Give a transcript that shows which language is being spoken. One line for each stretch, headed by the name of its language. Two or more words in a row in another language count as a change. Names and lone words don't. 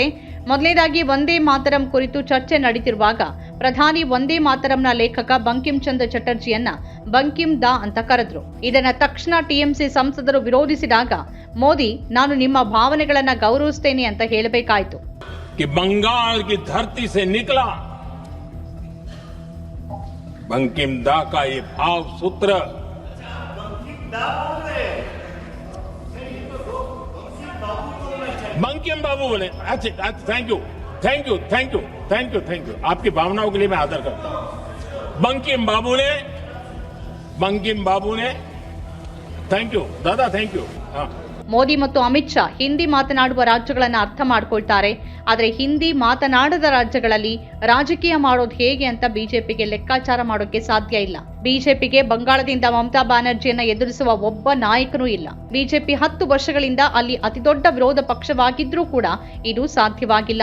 Kannada: ಮೊದಲನೇದಾಗಿ ವಂದೇ ಮಾತರಂ ಕುರಿತು ಚರ್ಚೆ ನಡೀತಿರುವಾಗ ಪ್ರಧಾನಿ ವಂದೇ ಮಾತರಂನ ಲೇಖಕ ಬಂಕಿಂ ಚಂದ್ರ ಚಟರ್ಜಿಯನ್ನ ಬಂಕಿಂ ದಾ ಅಂತ ಕರೆದ್ರು. ಇದನ್ನ ತಕ್ಷಣ ಟಿಎಂಸಿ ಸಂಸದರು ವಿರೋಧಿಸಿದಾಗ ಮೋದಿ ನಾನು ನಿಮ್ಮ ಭಾವನೆಗಳನ್ನ ಗೌರವಿಸ್ತೇನೆ ಅಂತ ಹೇಳಬೇಕಾಯಿತು.
Hindi: बंगाल की धरती से निकला बंकिम दा का ये भाव सूत्र बंकिम बाबू बोले। अच्छा,
English: thank you
Hindi: आपकी भावनाओं के लिए मैं आदर करता हूं। बंकिम बाबू ने
English: thank you
Hindi: दादा,
English: thank you.
Kannada: ಮೋದಿ ಮತ್ತು ಅಮಿತ್ ಶಾ ಹಿಂದಿ ಮಾತನಾಡುವ ರಾಜ್ಯಗಳನ್ನು ಅರ್ಥ ಮಾಡ್ಕೊಳ್ತಾರೆ. ಆದರೆ ಹಿಂದಿ ಮಾತನಾಡದ ರಾಜ್ಯಗಳಲ್ಲಿ ರಾಜಕೀಯ ಮಾಡೋದು ಹೇಗೆ ಅಂತ ಬಿಜೆಪಿಗೆ ಲೆಕ್ಕಾಚಾರ ಮಾಡೋಕೆ ಸಾಧ್ಯ ಇಲ್ಲ. ಬಿಜೆಪಿಗೆ ಬಂಗಾಳದಿಂದ ಮಮತಾ ಬ್ಯಾನರ್ಜಿಯನ್ನ ಎದುರಿಸುವ ಒಬ್ಬ ನಾಯಕನೂ ಇಲ್ಲ. ಬಿಜೆಪಿ 10 ವರ್ಷಗಳಿಂದ ಅಲ್ಲಿ ಅತಿದೊಡ್ಡ ವಿರೋಧ ಪಕ್ಷವಾಗಿದ್ರೂ ಕೂಡ ಇದು ಸಾಧ್ಯವಾಗಿಲ್ಲ.